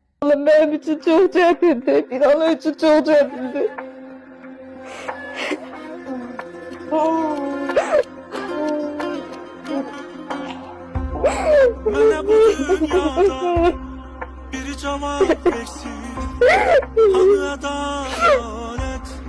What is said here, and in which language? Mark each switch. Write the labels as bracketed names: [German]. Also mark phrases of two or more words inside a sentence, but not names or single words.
[Turkish] oğlum benim için çok çekindi. Bir an için çok çekindi. [Azerbaijani] Mənə bu dünyada bir cavab versin, hanı adalet.